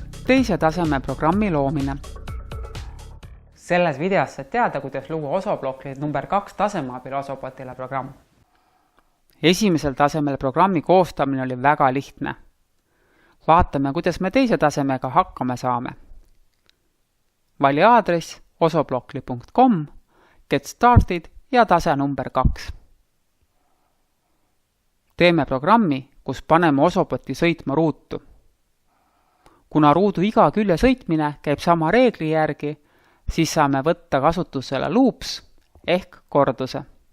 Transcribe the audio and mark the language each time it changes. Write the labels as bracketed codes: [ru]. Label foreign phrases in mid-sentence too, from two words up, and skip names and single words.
[et] teise taseme programmi loomine. Selles videos saad teada, kuidas luua Osoblokki number 2 taseme abil Osobotile programm. Esimesel tasemel programmi koostamine oli väga lihtne. Vaatame, kuidas me teise tasemega hakkama saame. Vali aadress osoblockly.com, [en] get started [et] ja tase number 2. Teeme programmi, kus paneme Osoboti sõitma ruutu. Kuna ruudu iga külje sõitmine käib sama reegli järgi, siis saame võtta kasutusele loops ehk korduse.